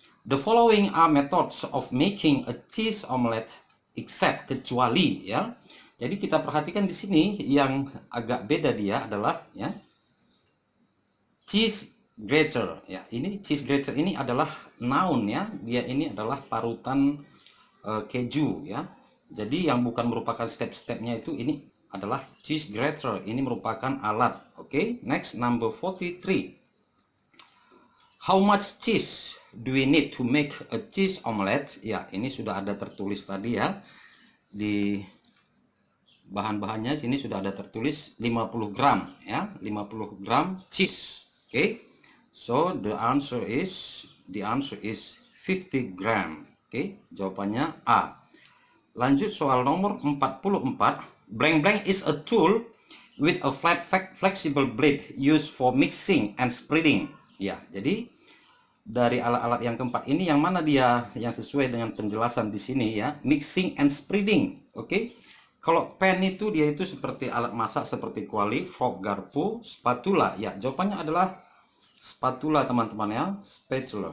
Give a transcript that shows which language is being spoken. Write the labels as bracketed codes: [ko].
[en] The following are methods of making a cheese omelette except, [id] kecuali ya. Jadi kita perhatikan di sini yang agak beda dia adalah ya cheese grater ya. Ini cheese grater ini adalah noun ya. Dia ini adalah parutan keju ya. Jadi yang bukan merupakan step-stepnya itu ini adalah cheese grater. Ini merupakan alat. Oke, [en] next number 43. How much cheese do we need to make a cheese omelette? [id] Ya, ini sudah ada tertulis tadi ya. Di bahan-bahannya sini sudah ada tertulis 50 gram ya, 50 gram cheese. Oke. [en] So the answer is 50 gram. [id] Oke, jawabannya A. Lanjut soal nomor 44. [en] Blank blank is a tool with a flat flexible blade used for mixing and spreading. [id] Ya, jadi dari alat-alat yang keempat ini yang mana dia yang sesuai dengan penjelasan di sini ya, [en] mixing and spreading. [id] Oke. Kalau pen itu dia itu seperti alat masak seperti kuali, fork, garpu, spatula. Ya, jawabannya adalah spatula teman-teman ya, spatula.